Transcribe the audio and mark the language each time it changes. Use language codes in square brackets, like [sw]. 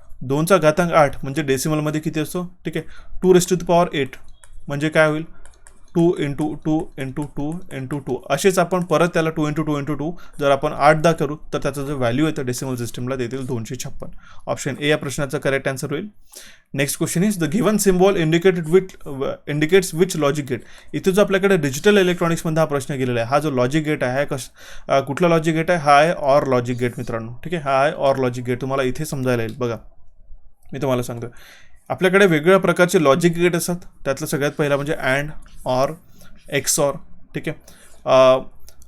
[mr] 2चा घातांक 8 म्हणजे डेसिमलमध्ये किती असतो? ठीक आहे. 2⁸ म्हणजे काय होईल? 2 × 2 × 2 × 2. असेच आपण परत त्याला 2 × 2 × 2 जर आपण 8दा करू तर त्याचा जो व्हॅल्यू येतं डेसिमल सिस्टमला ते येतील 256. ऑप्शन ए या प्रश्नाचा करेक्ट आन्सर होईल. [en] Next question is the given symbol indicates which logic gate. [mr] इथे जो आपल्याकडे डिजिटल इलेक्ट्रॉनिक्समध्ये हा प्रश्न गेलेला आहे, हा जो लॉजिक गेट आहे कुठला लॉजिक गेट आहे? हा आहे ऑर लॉजिक गेट मित्रांनो. ठीक आहे. हा आहे ऑर लॉजिक गेट. तुम्हाला इथे समजायला येईल. बघा मी तुम्हाला सांगतो, आपल्याकडे वेगवेगळ्या प्रकारचे लॉजिक गेट असतात. त्यातलं सगळ्यात पहिला म्हणजे अँड, ऑर, एक्सऑर. ठीक आहे.